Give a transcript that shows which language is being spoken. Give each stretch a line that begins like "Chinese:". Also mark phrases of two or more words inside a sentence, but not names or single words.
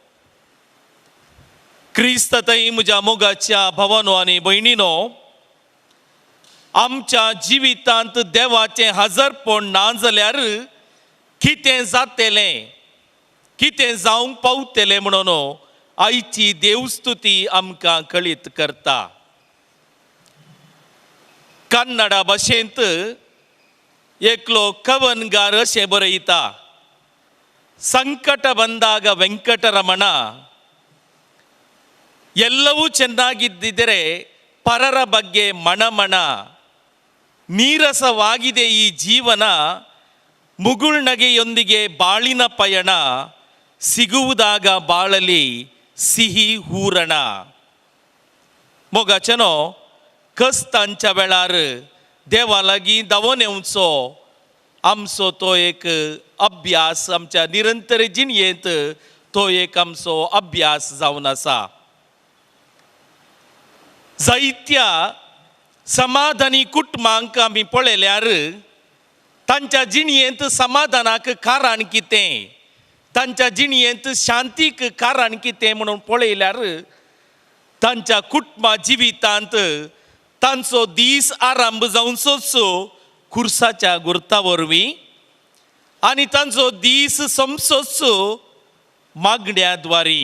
Konkani: क्रिस्त थंय म्हज्या मोगाच्या भावानो आनी भयणीनो, आमच्या जिवितांत देवाचें हजरपण ना जाल्यार कितें जातलें, कितें जावंक पावतलें म्हणून आयची देवस्तुती आमकां कळीत करता. कन्नडा भाशेंत एकलो कवनगार अशें बरयता,
Kannada: ಸಂಕಟ ಬಂದಾಗ ವೆಂಕಟರಮಣ, ಎಲ್ಲವೂ ಚೆನ್ನಾಗಿದ್ದಿದ್ದರೆ ಪರರ ಬಗ್ಗೆ ಮಣಮಣ, ನೀರಸವಾಗಿದೆ ಈ ಜೀವನ, ಮುಗುಳ್ನಗೆಯೊಂದಿಗೆ ಬಾಳಿನ ಪಯಣ, ಸಿಗುವುದಾಗ ಬಾಳಲಿ ಸಿಹಿ ಹೂರಣ.
Konkani: मोगाचेनो कस्तांच्या वेळार देवा लागीं धांवून येवचो आमचो तो एक अभ्यास, आमच्या निरंतर जिणयेंत तो एक आमचो अभ्यास जावन आसा. जायत्या समाधानी कुटुंबांक आमी पळयल्यार तांच्या जिणयेंत समाधानाक कारण कितें, तांच्या जिणयेंत शांतीक कारण कितें म्हणून पळयल्यार तांच्या कुटुंबा जिवितांत तांचो दीस आरंभ जावचोच खुर्साच्या गुर्ता वरवीं आनी तांचो दीस सोंपचोच मागण्या द्वारी.